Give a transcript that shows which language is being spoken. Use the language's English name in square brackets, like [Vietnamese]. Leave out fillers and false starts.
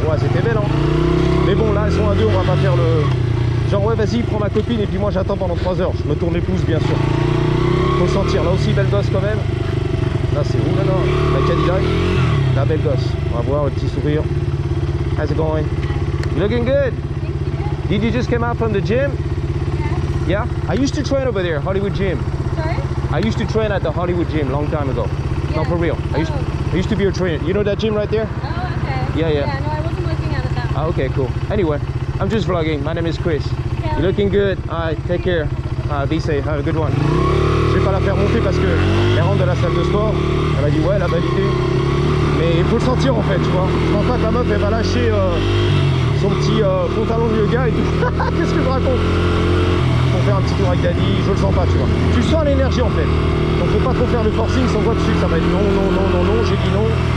[French] Ouais, c'était belle, hein. Mais bon, là, elles sont à deux, on va pas faire le... Genre, ouais, vas-y, prends ma copine et puis moi, j'attends pendant 3 heures. Je me tourne les pouces, bien sûr. Faut sentir. Là aussi, belle gosse quand même. Là, c'est où, maintenant? La Cadillac. La belle gosse. On va voir le petit sourire. [English] How's it going? Looking good. Did you just come out from the gym? Yeah? I used to train over there, Hollywood Gym. Sorry? I used to train at the Hollywood Gym long time ago. Yeah. No, for real. I used to be a trainer. You know that gym right there? Oh, okay. Yeah. Yeah, no, I wasn't looking at it that way. Ah, okay, cool. Anyway, I'm just vlogging. My name is Chris. Yeah. You're looking good. Alright, take care. Be safe. Have a good one. [French] Je vais pas la faire monter parce que elle rentre de la salle de sport. Elle m'a dit ouais, elle a validé. Mais il faut le sentir en fait, tu vois. Je pense pas que la meuf elle va lâcher son petit pantalon de yoga et tout. Qu'est-ce que je raconte? Pour faire un petit tour avec Daddy, je le sens pas, tu vois. Tu sens l'énergie en fait. Donc faut pas trop faire le forcing, sans voix dessus, ça va être non, j'ai dit non.